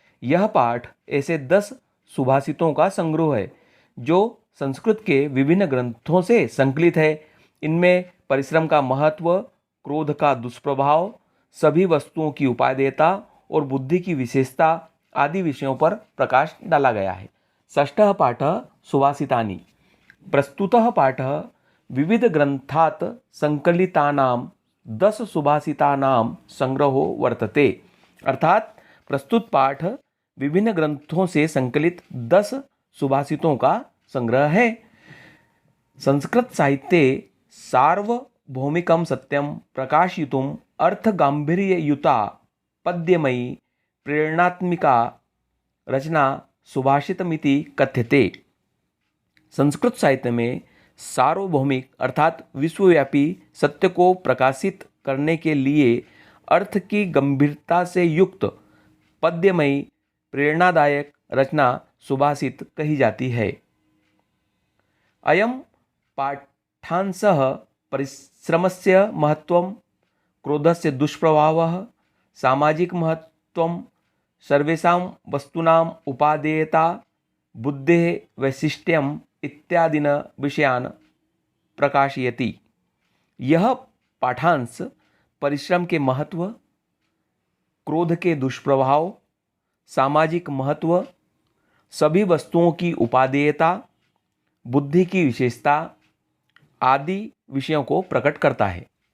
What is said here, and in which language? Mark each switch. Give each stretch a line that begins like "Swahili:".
Hindi: यह पाठ ऐसे 10 सुभाषितों का संग्रह है जो संस्कृत के विभिन्न ग्रंथों से संकलित है। इनमें परिश्रम का महत्व, क्रोध का दुष्प्रभाव, सभी वस्तुओं की उपादेयता और बुद्धि की विशेषता आदि विषयों पर प्रकाश डाला गया है।
Sanskrit: षष्ठः पाठः सुभाषितानि। प्रस्तुतः पाठः विविध ग्रंथात् संकलितानां 10 सुभाषितानां संग्रहो वर्तते।
Hindi: अर्थात प्रस्तुत पाठ विभिन्न ग्रंथों से संकलित 10 सुभाषितों का संग्रह है।
Sanskrit: संस्कृत साहित्ये सार्वभौमिकं सत्यं प्रकाशितुम् अर्थगांभीर्ययुता पद्यमयी प्रेरणात्मिका रचना सुभाषितमिति कथ्यते।
Hindi: संस्कृत साहित्य में सार्वभौमिक अर्थात विश्वव्यापी सत्य को प्रकाशित करने के लिए अर्थ की गंभीरता से युक्त पद्यमयी प्रेरणादायक रचना सुभाषित कही जाती है।
Sanskrit: अयं पाठांशः परिश्रमस्य महत्वं, क्रोधस्य दुष्प्रभावः, सामाजिक महत्वं, सर्वेषां वस्तूनां उपादेयता, बुद्धेः वैशिष्ट्यम् इत्यादीन विषयान् प्रकाशयति।
Hindi: यह पाठांश परिश्रम के महत्व, क्रोध के दुष्प्रभाव, सामाजिक महत्व, सभी वस्तुओं की उपादेयता, बुद्धि की विशेषता आदि विषयों को प्रकट करता है।